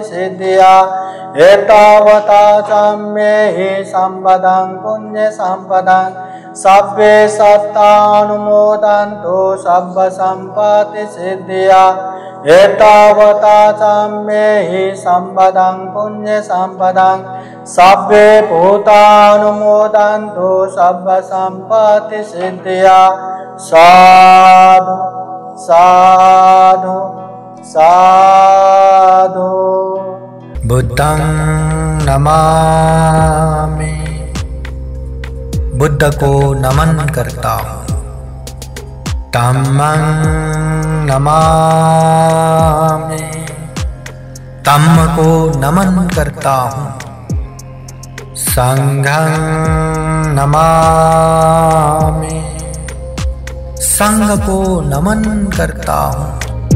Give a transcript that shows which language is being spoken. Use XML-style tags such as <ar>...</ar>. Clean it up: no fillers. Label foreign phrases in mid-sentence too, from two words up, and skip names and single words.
<pi>सिद्धिया एतावता चाम्ये हि सम्पदं पुण्य सम्पदं सब्बे सत्तानुमोदन्तु सब्ब सम्पत्ति सिद्धिया एतावता चाम्ये हि सम्पदं पुण्य सम्पदं सब्बे भूतानुमोदन्तु सब्ब सम्पत्ति सिद्धिया। साधु साधु साधु। बुद्धं नमामि।</pi> <hi>बुद्ध को नमन करता हूँ।</hi> <pi>धम्मं नमामि।</pi> <hi>धम्म को नमन करता हूँ,</hi> <pi>संघं नमामि।</pi> <hi>संघ को नमन करता हूँ,</hi>